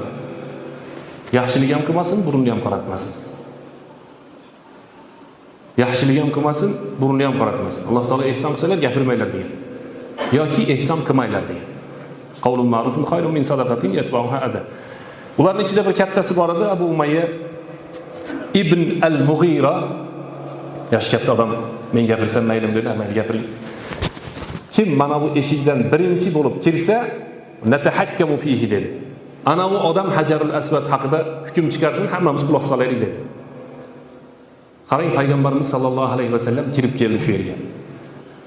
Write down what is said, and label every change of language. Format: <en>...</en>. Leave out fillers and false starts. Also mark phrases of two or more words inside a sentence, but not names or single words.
<uz>Yaxshilik ham qilmasin, burnini ham qoratmasin. Yaxshilik ham qilmasin, burnini ham qoratmasin. Alloh taolo ehson qilsalar gapirmaylar degan. Yoki ehson qilmaylar degan.</uz> <ar>قول معروف خير من صدقة يتبعها أذى.</ar> <uz>Ularning ichida bir kattasi bor edi, Abu Umayya ibn al-Mughira. Yosh katta odam, men gapirsam maylim dedi, mayli gapiring. Kim mana bu eshikdan birinchi bo'lib kirsa,</uz> <ar>نتحاكم فيه</ar> <uz>dedi. Ana bu odam Hajarul Asvad haqida hukm chiqarsin, hammamiz quloq solaylik dedi. Qarang, payg'ambarimiz</uz> <ar>صلى الله عليه وسلم</ar> <uz>kirib keldi shu yerga.</uz>